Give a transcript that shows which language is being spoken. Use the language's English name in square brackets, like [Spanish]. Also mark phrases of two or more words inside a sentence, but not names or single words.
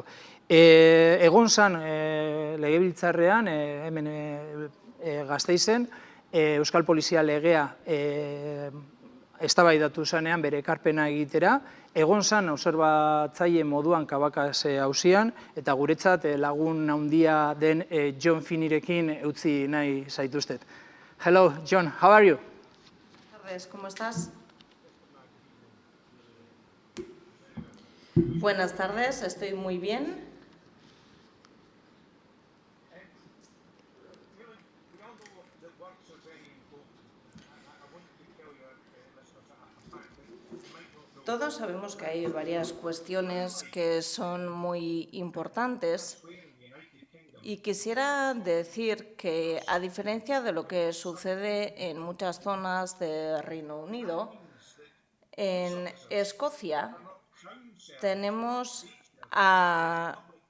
[Basque] Egon zan legebiltzarrean, hemen Gasteizen, Euskal Polizia legea eztabaidatu zanean bere ekarpena egitera, egon zan obserbatzaile moduan Kabakaz auzian, eta guretzat lagun handia den John Finneyrekin utzi nahi zaituztet. [English] Hello, John, how are you? [Spanish] Buenas tardes, ¿cómo estás? Buenas tardes, estoy muy bien. Todos sabemos que hay varias cuestiones que son muy importantes Y quisiera decir que, a diferencia de lo que sucede en muchas zonas de Reino Unido, en Escocia tenemos a